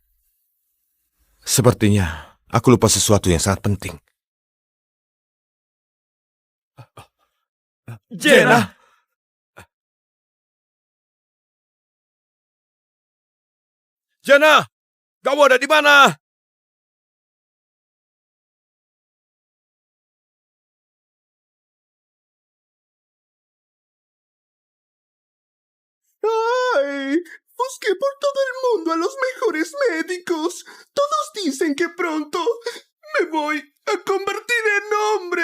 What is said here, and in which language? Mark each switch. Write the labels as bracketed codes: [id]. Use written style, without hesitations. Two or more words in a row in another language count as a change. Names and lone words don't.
[id] Sepertinya aku lupa sesuatu yang sangat penting. Jena! Jana, kamu ada di mana? [es] ¡Ay! Busqué por todo el mundo a los mejores médicos. Todos dicen que pronto me voy a convertir en hombre.